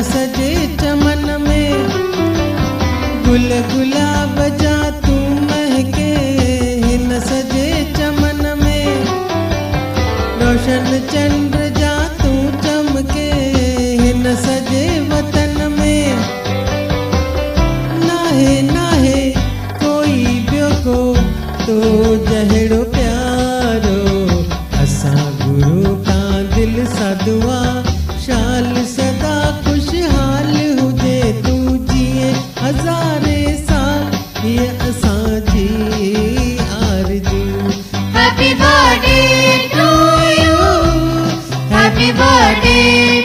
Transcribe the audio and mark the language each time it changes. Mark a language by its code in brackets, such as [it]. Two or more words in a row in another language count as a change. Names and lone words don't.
[sd] सजे चमन में, गुल गुलाब जा तू महके हिन सजे चमन में, रोशन चंद्र जा तू चमके हिन सजे वतन में। नाहे नाहे कोई ॿियो को तो जहिड़ो प्यारो, असां गुरु तां दिल सां दुआ, शाल सदा खुशहाल हुजे, तू जिए हज़ारे साल, ये असांजी आरज़ू। [en] happy birthday to you, happy birthday